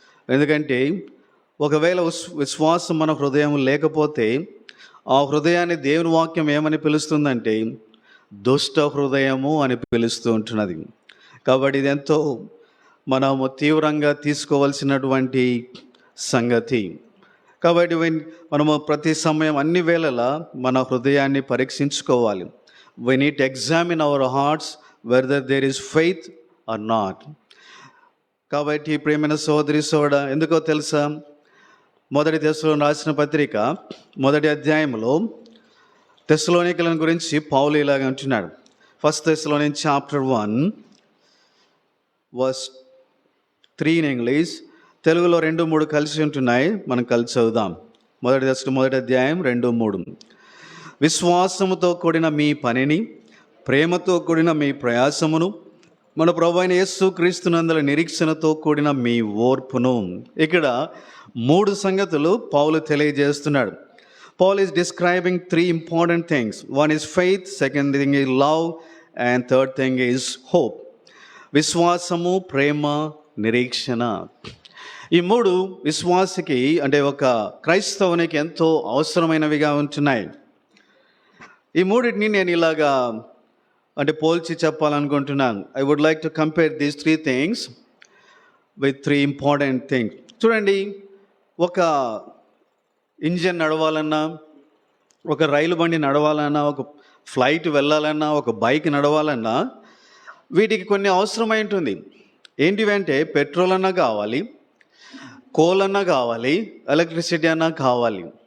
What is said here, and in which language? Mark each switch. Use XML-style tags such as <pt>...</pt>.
<te>ఎందుకంటే ఒకవేళ విశ్వాసం మన హృదయం లేకపోతే ఆ హృదయాన్ని దేవుని వాక్యం ఏమని పిలుస్తుందంటే దుష్ట హృదయము అని పిలుస్తూ ఉంటున్నది. కాబట్టి ఇది ఎంతో మనము తీవ్రంగా తీసుకోవాల్సినటువంటి సంగతి. కాబట్టి మనము ప్రతి సమయం అన్ని వేళలా మన హృదయాన్ని పరీక్షించుకోవాలి.</te> <en>we need to examine our hearts whether there is faith or not.</en> <te>కాబట్టి ప్రియమైన సోదరి సోదరుడా, ఎందుకో తెలుసా? మొదటి తెస్సలోనికీయులకు రాసిన పత్రిక 1వ అధ్యాయంలో తెస్సలోనికీయులను గురించి పౌలు ఇలాగ అంటున్నాడు.</te> <en>1 Thessalonians chapter 1 verse 3 in English.</en> <te>తెలుగులో 2-3 కలిసి ఉంటున్నాయి, మనం కలిసి చదువుదాం. మొదటి అధ్యాయం 2-3. విశ్వాసముతో కూడిన మీ పనిని, ప్రేమతో కూడిన మీ ప్రయాసమును, మన ప్రభువైన యేసు క్రీస్తునందల నిరీక్షణతో కూడిన మీ ఓర్పును. ఇక్కడ 3 సంగతులు పౌలు తెలియజేస్తున్నాడు.</te> <en>Paul is describing 3 important things. One is faith, second thing is love, and third thing is hope.</en> <te>విశ్వాసము, ప్రేమ, నిరీక్షణ. ఈ 3 విశ్వాసికి అంటే ఒక క్రైస్తవునికి ఎంతో అవసరమైనవిగా ఉంటున్నాయి. ఈ 3టిని నేను ఇలాగా పోల్చి చెప్పాలనుకుంటున్నాను.</te> <en>I would like to compare these 3 things with 3 important things.</en> <te>చూడండి, ఒక ఇంజిన్ నడవాలన్నా, ఒక రైలు బండి నడవాలన్నా, ఒక ఫ్లైట్ వెళ్ళాలన్నా, ఒక బైక్ నడవాలన్నా వీటికి కొన్ని అవసరమై ఉంటుంది. ఏంటివంటే పెట్రోల్ అన్నా కావాలి, కోల్ అన్నా కావాలి, ఎలక్ట్రిసిటీ అన్నా కావాలి.</te>